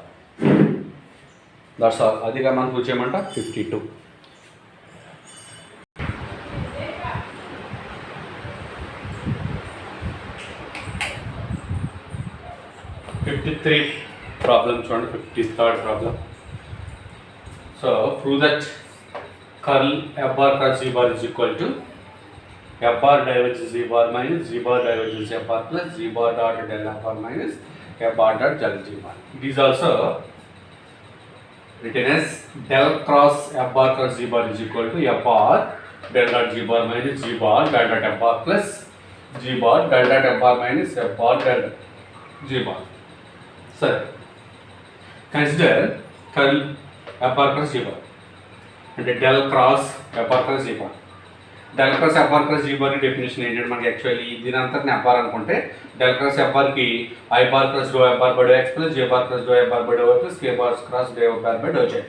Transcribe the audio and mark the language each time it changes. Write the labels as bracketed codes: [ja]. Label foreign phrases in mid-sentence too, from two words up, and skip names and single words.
[en] that's all. [te] అదిగా మనం కూర్చోమంట 52. 53 problem చూడండి. [en] 53rd problem. So prove that curl f bar cross g bar is equal to f bar diverges g bar minus g bar diverges f bar plus g bar dot del f bar minus f bar dot del g bar. It is also written as del cross f bar cross g bar is equal to f bar del dot g bar minus g bar del dot f bar plus g bar del dot f bar minus f bar del g bar. సరే, consider curl f bar cross g bar అంటే del cross f bar cross g bar. del cross f bar cross g bar definition [te] ఏంటంటే మనకి [en] యాక్చువల్లీ [te] దీని అంతటిని [en] f bar అనుకుంటే del cross f bar ki i bar cross del f bar by del x plus j bar cross del f bar by del y plus k bar cross del f bar by del z.